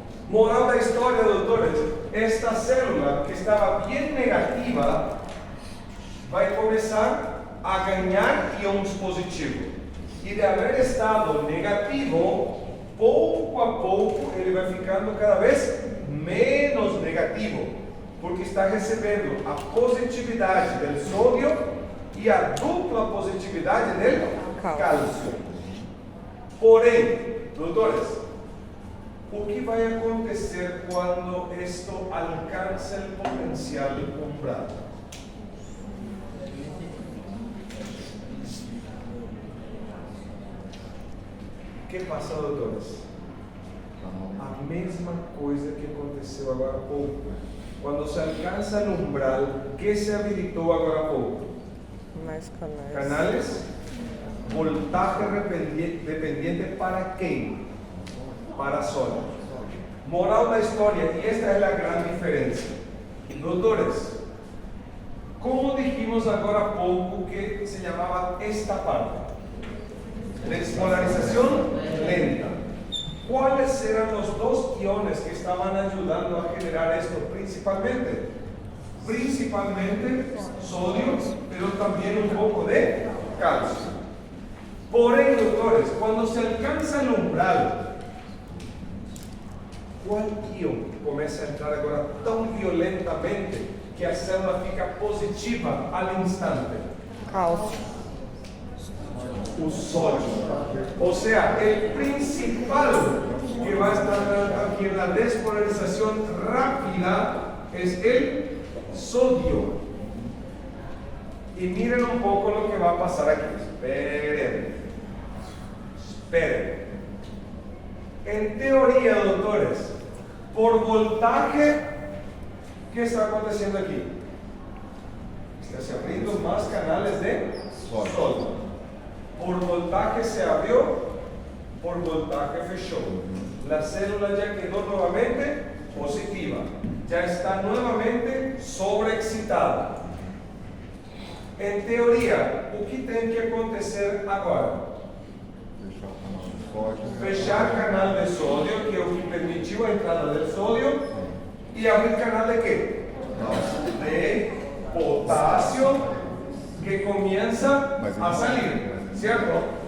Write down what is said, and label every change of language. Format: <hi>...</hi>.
<pt>Moral da historia,</pt> <es>doctores, esta célula que estaba bien negativa va a comenzar a ganar iones positivos. Y de haber estado negativo,</es> <pt>pouco a pouco ele vai ficando cada vez menos negativo, porque está recebendo a positividade do sódio e a dupla positividade do cálcio. Porém, doutores, o que vai acontecer quando isto alcança o potencial umbral? O que passa, doutores? A mesma coisa que aconteceu agora há pouco. Quando se alcança o umbral, que se habilitou agora há pouco? Mais canais.</pt> <es>Canales, voltaje dependiente para</es> <pt>quem?</pt> <es>Para sódio.</es> <pt>Moral da história, e esta é a grande diferença. Doutores,</pt> <es>como dijimos</es> <pt>agora há pouco que se chamava esta parte?</pt> <es>Despolarización lenta. ¿Cuáles eran los dos iones que estaban ayudando a generar esto principalmente? Principalmente sodio, pero también un poco de calcio.</es> <pt>Porém, doutores, quando se alcança o umbral, qual íon começa a entrar agora tão violentamente que a célula fica positiva</pt> <es>al instante?</es> <pt>Cálcio. O sódio.</pt> <es>O sea, el principal que va a estar aquí en la despolarización rápida es el sodio. Y miren un poco lo que va a pasar aquí. Esperen. En teoría, doctores, por voltaje, ¿qué está aconteciendo aquí? Está se abriendo más canales de sodio. Por voltaje se abrió, por voltaje</es> <pt>fechó.</pt> <es>La célula ya quedó nuevamente positiva. Ya está nuevamente sobreexcitada.</es> <pt>En teoria, o que tem que acontecer agora? Fechar canal de sódio, que é o que permitiu a entrada do sódio, e abrir canal de quê? De potássio, que começa a</pt> <es>salir,</es> <pt>certo?</pt>